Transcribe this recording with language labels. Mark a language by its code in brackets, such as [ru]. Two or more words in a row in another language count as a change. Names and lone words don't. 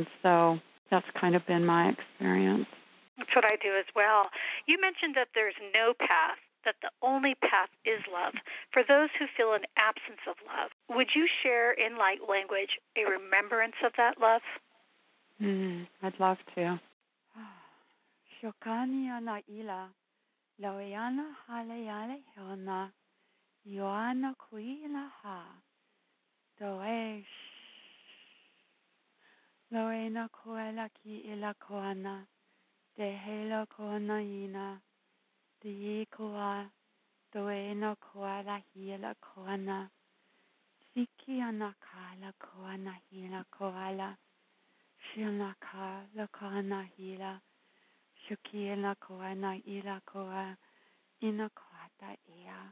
[en] So that's kind of been my experience. That's what I do as well. You mentioned that there's no path, that the only path is love. For those who feel an absence of love, would you share in light language a remembrance of that love? I'd love to. Shokani ana ila, lauiana halayale hona, yoana kuila ha, doesh. Loena koela ki ila koana, de helo koana ina, de koa, doena koala hila koana, siki anakala koana hila koala, shilnaka la koana hila, shukila koana ila koa, ina koata ea.